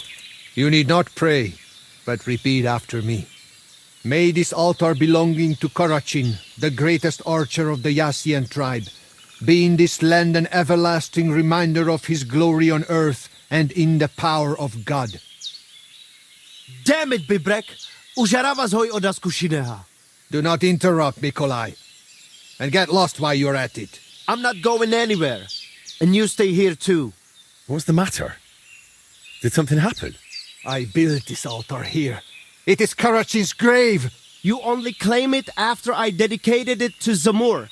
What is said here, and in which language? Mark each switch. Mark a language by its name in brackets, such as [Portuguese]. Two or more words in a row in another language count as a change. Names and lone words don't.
[English] You need not pray, but repeat after me. May this altar belonging to Karachin, the greatest archer of the Yassian tribe, be in this land an everlasting reminder of his glory on earth and in the power of God. Damn it, Bibrek! Užaravas hoj odas kushineha. Do not interrupt, Mikolai. And get lost while you're at it. I'm not going anywhere. And you stay here too. What's the matter? Did something happen? I built this altar here. It is Karachin's grave. You only claim it after I dedicated it to Zamur.